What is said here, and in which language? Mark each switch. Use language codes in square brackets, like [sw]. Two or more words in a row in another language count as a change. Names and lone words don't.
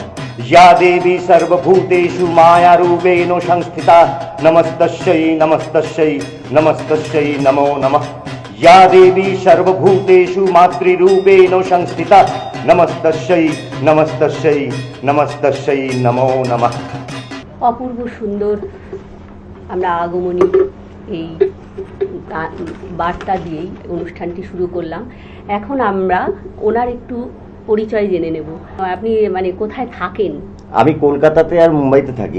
[sa] या देवी सर्वभूतेषु मायारूपेण संस्थिता, नमस्तस्यै नमस्तस्यै नमस्तस्यै नमो नमः। या देवी सर्वभूतेषु मातृरूपेण संस्थिता, नमस्तस्यै नमस्तस्यै नमस्तस्यै नमो नमः। [bn] অপূর্ব সুন্দর আমরা আগমনী এই বার্তা দিয়েই অনুষ্ঠানটি শুরু করলাম। এখন আমরা ওনার একটু পরিচয় জেনে নেব। আপনি কোথায় থাকেন? আমি কলকাতাতে আর মুম্বাইতে থাকি।